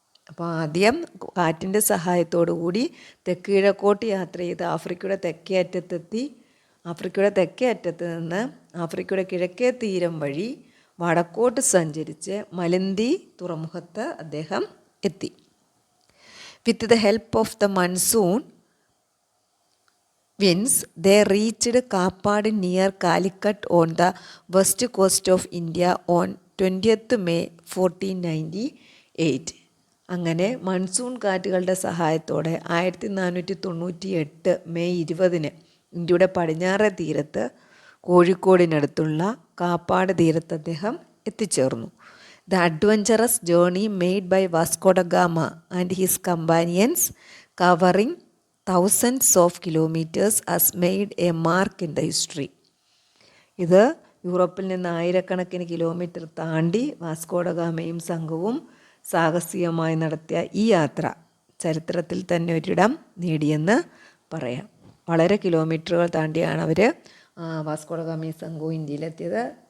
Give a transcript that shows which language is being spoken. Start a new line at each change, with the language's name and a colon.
Malayalam: അപ്പോൾ ആദ്യം കാറ്റിൻ്റെ സഹായത്തോടു കൂടി തെക്ക് കിഴക്കോട്ട് യാത്ര ചെയ്ത് ആഫ്രിക്കയുടെ തെക്കേ അറ്റത്തെത്തി. ആഫ്രിക്കയുടെ തെക്കേ അറ്റത്ത് നിന്ന് ആഫ്രിക്കയുടെ കിഴക്കേ തീരം വഴി വടക്കോട്ട് സഞ്ചരിച്ച് മലിന്തി തുറമുഖത്ത് അദ്ദേഹം എത്തി.
English: With the help of the monsoon winds, they reached Kapad near Calicut on the west coast of India on 20th May 1498.
Malayalam: അങ്ങനെ മൺസൂൺ കാറ്റുകളുടെ സഹായത്തോടെ 1498 മെയ് 20 ഇന്ത്യയുടെ പടിഞ്ഞാറേ തീരത്ത് കോഴിക്കോടിനടുത്തുള്ള കാപ്പാട് തീരത്ത് അദ്ദേഹം എത്തിച്ചേർന്നു.
English: The adventurous journey made by Vasco da Gama and his companions, covering thousands of kilometers, has made a mark in the history.
Malayalam: ഇത് യൂറോപ്പിൽ നിന്ന് ആയിരക്കണക്കിന് കിലോമീറ്റർ താണ്ടി വാസ്കോ ഡ ഗാമയും സംഘവും സാഹസികമായി നടത്തിയ ഈ യാത്ര ചരിത്രത്തിൽ തന്നെ ഒരിടം നേടിയെന്ന് പറയാം. വളരെ കിലോമീറ്ററുകൾ താണ്ടിയാണ് അവർ വാസ്കോ ഡ ഗാമയും സംഘവും ഇന്ത്യയിലെത്തിയത്.